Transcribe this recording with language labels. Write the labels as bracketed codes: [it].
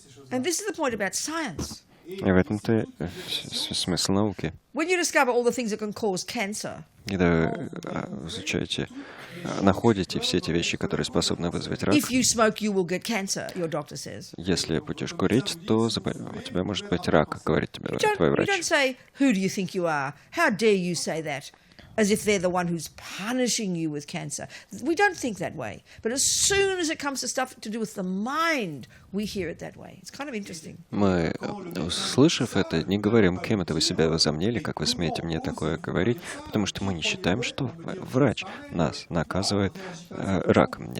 [en] And this is the point about science. [ru] И в этом-то смысл науки. [en] When you discover all the things that can cause cancer, [ru] Когда вы изучаете, находите все эти вещи, которые способны вызвать рак. [en] if you smoke, you will get cancer, your doctor says. [ru] Если будешь курить, то у тебя может быть рак, говорит тебе твой [en] You [ru] врач. [en] don't say, who do you think you are? How dare you say that? As if they're the one who's punishing you with cancer. We don't think that way. But as soon as it comes to stuff to do with the mind, we hear it that way. It's kind of interesting. [ru] Мы, услышав это, не говорим, кем это вы себя возомнили, как вы смеете мне такое говорить, потому что мы не считаем, что врач нас наказывает раком.